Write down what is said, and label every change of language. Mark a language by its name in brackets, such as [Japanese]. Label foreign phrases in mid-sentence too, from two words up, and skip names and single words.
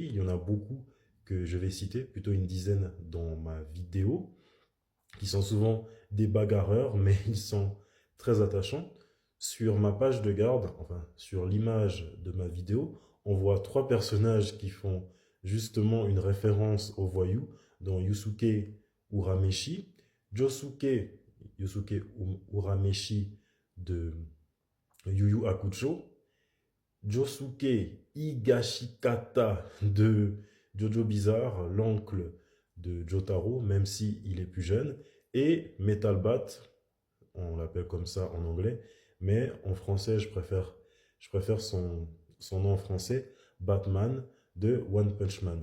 [French] Il y en a beaucoup que je vais citer, plutôt une dizaine dans ma vidéo qui sont souvent des bagarreurs, mais ils sont très attachants. Sur ma page de garde, enfin sur l'image de ma vidéo, on voit trois personnages qui font justement une référence aux voyous, dont Yusuke Urameshi, Yosuke Urameshi de Yu Yu Hakusho, Josuke Higashikata de Jojo Bizarre, l'oncle de Jotaro, même si il est plus jeune, et Metal Bat, on l'appelle comme ça en anglais, mais en français, je préfère son nom en français, Batman de One Punch Man.